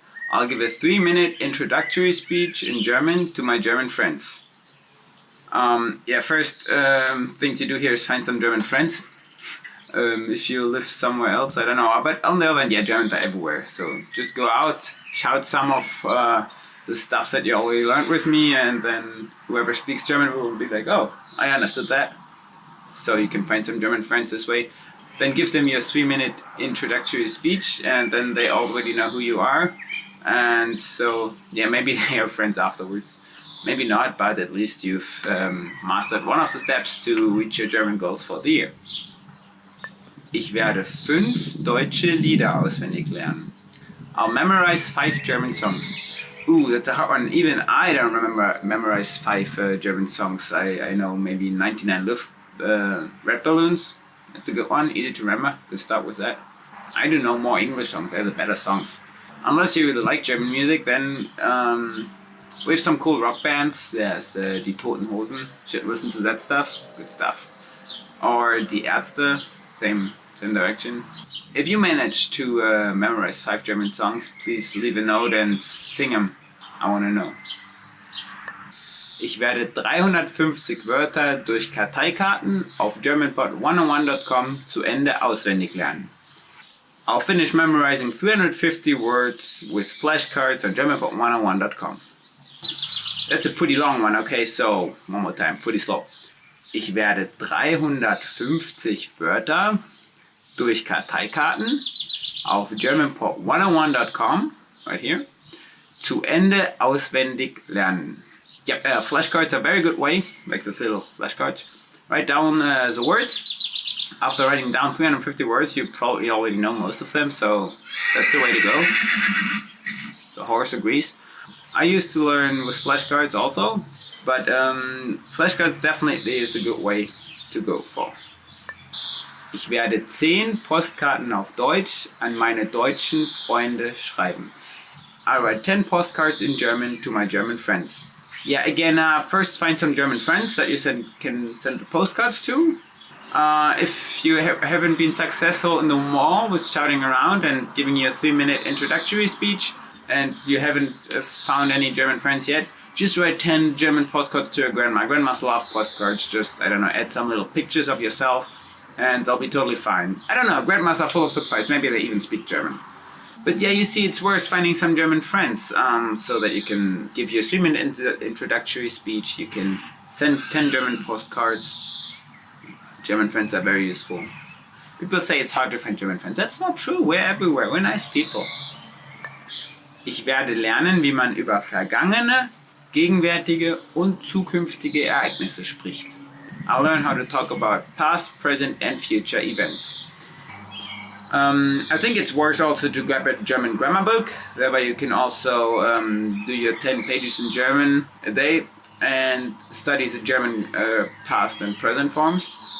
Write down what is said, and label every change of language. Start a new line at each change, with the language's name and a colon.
English: I'll give a 3-minute introductory speech in German to my German friends. First thing to do here is find some German friends. If you live somewhere else, I don't know. But on the other hand, Germans are everywhere. So just go out, shout some of the stuff that you already learned with me, and then whoever speaks German will be like, oh, I understood that. So you can find some German friends this way. Then give them your 3-minute introductory speech, and then they already know who you are. And so, maybe they are friends afterwards. Maybe not, but at least you've mastered one of the steps to reach your German goals for the year.
German: Ich werde 5 deutsche Lieder auswendig lernen.
English: I'll memorize 5 German songs. Ooh, that's a hard one. Even I don't memorize 5 German songs. I know maybe 99 Red Balloons. That's a good one, easy to remember. Could start with that. I do know more English songs, they're the better songs. Unless you really like German music, then we have some cool rock bands. There's Die Toten Hosen, should listen to that stuff, good stuff. Or Die Ärzte, same direction. If you manage to memorize 5 German songs, please leave a note and sing them. I want to know.
German: Ich werde 350 Wörter durch Karteikarten auf germanpod101.com zu Ende auswendig lernen.
English: I'll finish memorizing 350 words with flashcards on germanpod101.com. That's a pretty long one, okay, so one more time, pretty slow.
German: Ich werde 350 Wörter durch Karteikarten auf germanpod101.com,
English: right here,
German: zu Ende auswendig lernen.
English: Flashcards are a very good way, like the little flashcards. Write down the words. After writing down 350 words, you probably already know most of them, so that's the way to go. The horse agrees. I used to learn with flashcards also, but flashcards definitely is a good way to go for.
German: Ich werde 10 Postkarten auf Deutsch an meine deutschen Freunde schreiben.
English: I'll write 10 postcards in German to my German friends. Again, first find some German friends that you can send the postcards to. If you haven't been successful in the mall with shouting around and giving you a 3-minute introductory speech, and you haven't found any German friends yet, just write 10 German postcards to your grandma. Grandmas love postcards. Just, I don't know, add some little pictures of yourself and they'll be totally fine. I don't know, grandmas are full of surprise. Maybe they even speak German. But yeah, you see, it's worth finding some German friends so that you can give you a 3-minute introductory speech. You can send 10 German postcards. German friends are very useful. People say it's hard to find German friends. That's not true. We're everywhere. We're nice people.
German: Ich werde lernen, wie man über vergangene, gegenwärtige und zukünftige Ereignisse spricht.
English: I'll learn how to talk about past, present and future events. I think it's worth also to grab a German grammar book. That way you can also do your 10 pages in German a day and study the German past and present forms.